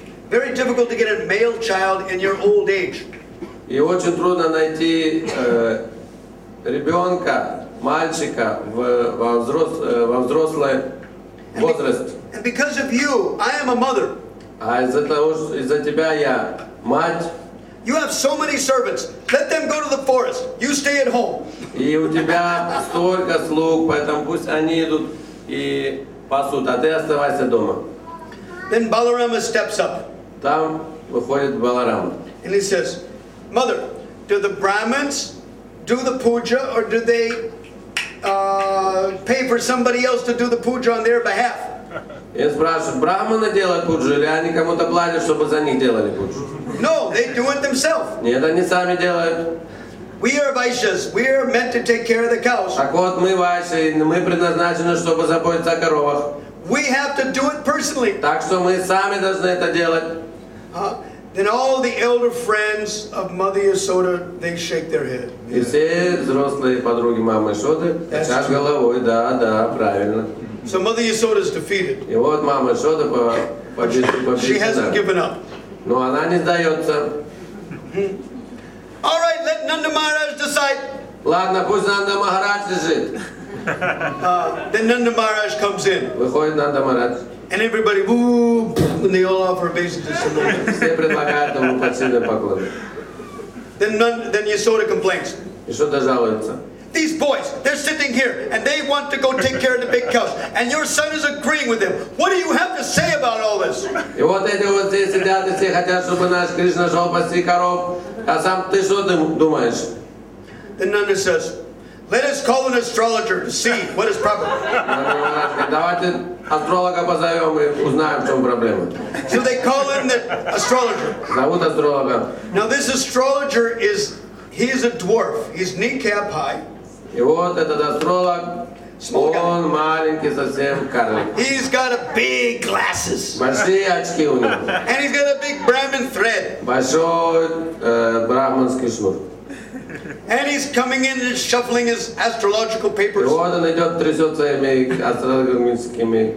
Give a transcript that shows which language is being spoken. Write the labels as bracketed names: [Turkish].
[English] Very difficult to get a male child in your old age. [Russian] И очень трудно найти ребенка, мальчика во взрослый возраст. [English] And because of you, I am a mother. [Russian] А из-за тебя я мать. [English] You have so many servants. Let them go to the forest. You stay at home. [Russian] И у тебя столько слуг, поэтому пусть они идут и пасут, а ты оставайся дома. [English] Then Balarama steps up. [Russian] Там выходит Баларама. [English] And he says, Mother, do the Brahmins do the puja or do they pay for somebody else to do the puja on their behalf. [Russian] И спрашивают, брахманы делают пуджу, или они кому-то платят, чтобы за них делали пуджу? [English] No, they do it themselves. [Russian] Нет, они сами делают. [English] We are Vaishyas. We are meant to take care of the cows. [Russian] Так вот, мы вайши, мы предназначены, чтобы заботиться о коровах. [English] We have to do it personally. [Russian] Так что мы сами должны это делать. [English] Then all the elder friends of Mother Yasoda, they shake their head. [Russian] И все взрослые подруги мамы Шоды качают головой, да, правильно. [English] So Mother Yasoda is defeated. [Russian] И вот мама Шода [English] She hasn't given up. [Russian] Но она не сдается. [English] All right, let Nanda Maharaj decide. [Russian] Ладно, пусть Нанда Махарадж лежит. [English] Then Nanda Maharaj comes in. [Russian] Выходит Нанда Махарадж. [English] And everybody, woo, and they all offer obeisances to Nanda. [Russian] Все предлагают ему почтенный поклон. [English] Then Yasoda complains. [Russian] И Шода жалуется. [English] These boys, they're sitting here and they want to go take care of the big cows. And your son is agreeing with them. What do you have to say about all this? [Russian] И вот эти вот здесь сидят и все хотят, чтобы наш Кришна шел пасти коров. А сам ты что думаешь? [English] Then Nanda says, let us call an astrologer to see what is proper. [Russian] Давайте астролога позовем и узнаем, в чем проблема. [English] So they call in the astrologer. [Russian] Зовут астролога. [English] Now this astrologer he's a dwarf. He's kneecap high. [Russian] И вот этот астролог, он маленький совсем карлик. [English] He's got big glasses. [Russian] Большие очки у него. [English] And he's got a big Brahmin thread. [Russian] Большой брахманский шнур. [English] And he's coming in and shuffling his astrological [Russian] И [English] papers. [Russian] вот он идет, трясет своими астрологическими